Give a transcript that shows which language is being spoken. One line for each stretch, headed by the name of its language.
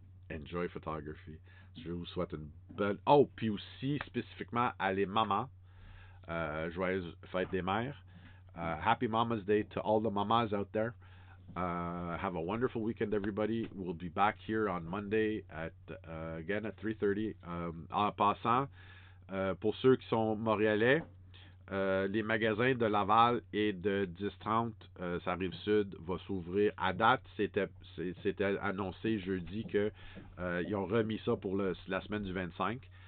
English: Enjoy photography.
French: Je vous souhaite une belle. Oh, puis aussi spécifiquement à les mamans. Joyeuse fête des mères.
English: Happy Mama's Day to all the mamas out there. Have a wonderful weekend, everybody. We'll be back here on Monday at again at 3:30.
French: En passant, pour ceux qui sont montréalais, les magasins de Laval et de 10-30, ça rive sud, va s'ouvrir à date. C'était annoncé jeudi que ils ont remis ça pour la semaine du 25.